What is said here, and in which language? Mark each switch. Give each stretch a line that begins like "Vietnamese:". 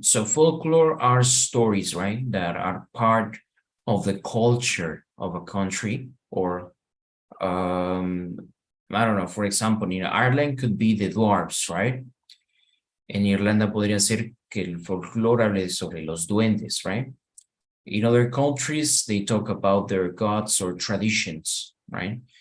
English: So folklore are stories, right, that are part of the culture of a country, or I don't know, for example, in Ireland could be the dwarves, right?
Spanish: En Irlanda podría ser que el folclore hable sobre los duendes, right?
English: In other countries, they talk about their gods or traditions, right?